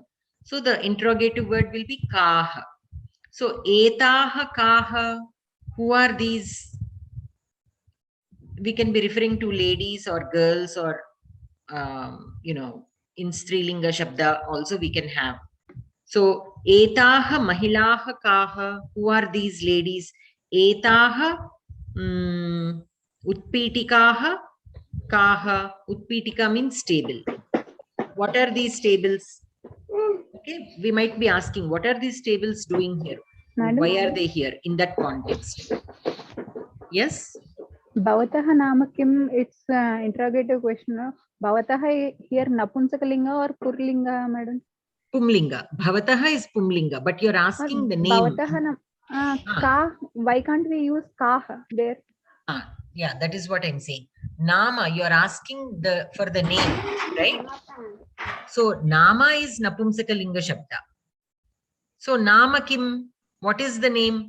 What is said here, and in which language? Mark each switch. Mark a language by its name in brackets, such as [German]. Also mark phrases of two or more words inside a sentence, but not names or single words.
[English] So the interrogative word will be Kaha. So [Sanskrit] Etaha Kaha, [English] who are these? We can be referring to ladies or girls or, in [Sanskrit] Strilinga Shabda [English] also we can have. [Sanskrit] So, etaha mahilaha kaha. Who are these ladies? Etaha utpitikaha kaha. [English] Utpitika means table. What are these tables? Okay, we might be asking, what are these tables doing here? Madam? Why are they here in that context? Yes? [Sanskrit] Bhavataha nama kim? [English] It's interrogative question. Bhavataha here Napunsakalinga or Purlinga, madam? Pumlinga. Bhavataha is Pumlinga, but you're asking the name. [Sanskrit] Bhavataha ka. [English] Why can't we use ka there? Yeah, that is what I'm saying. Nama, you're asking for the name, right? So Nama is [Sanskrit] Napumsakalinga Shabda. [English] So [Sanskrit] Nama Kim, [English] what is the name?